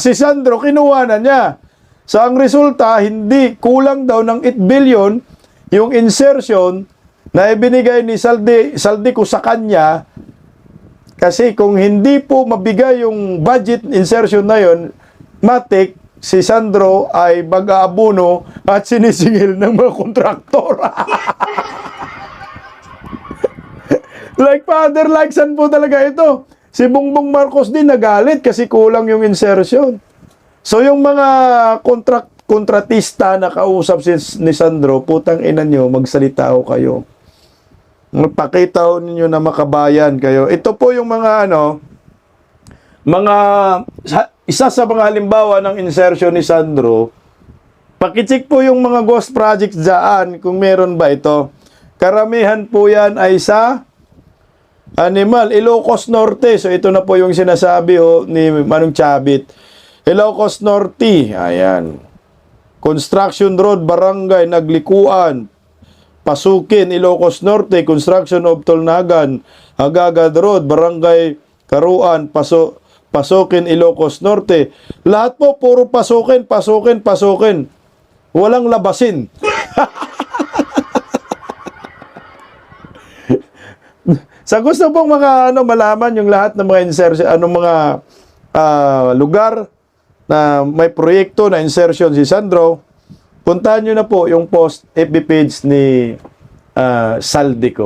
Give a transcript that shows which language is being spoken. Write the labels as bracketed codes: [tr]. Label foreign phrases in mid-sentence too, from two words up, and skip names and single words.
[tl] Si Sandro, kinuha na niya. So ang resulta, hindi kulang daw ng 8 billion yung insertion na ibinigay ni Saldico sa kanya kasi kung hindi po mabigay yung [en] budget insertion [tl] na yon, matik si Sandro ay mag-aabuno at sinisingil ng mga kontraktor. [en] Like father, like son [tl] po talaga ito. Si Bongbong Marcos din nagalit kasi kulang yung insertion. So yung mga kontratista na kausap ni Sandro, putang ina nyo, magsalita ho kayo. Magpakita ho ninyo na makabayan kayo. Ito po yung mga isa sa mga halimbawa ng insertion ni Sandro. Pakicheck po yung mga [en] ghost projects [tl] dyan kung meron ba ito. Karamihan po yan ay sa Ilocos Norte. So ito na po yung sinasabi ni Manong Chabit. Ilocos Norte, ayan. [en] Construction Road, Barangay Naglikuan, Pasukin, Ilocos Norte, Construction of Tolnagan, Agagad Road, Barangay Karuan, Pasukin, Ilocos Norte. [tl] Lahat po, puro pasukin. Walang labasin. Sa gusto pong malaman yung lahat ng mga insertion, lugar na may proyekto na insertion si Sandro, puntahan nyo na po yung [en] post FB page [tl] ni Saldico.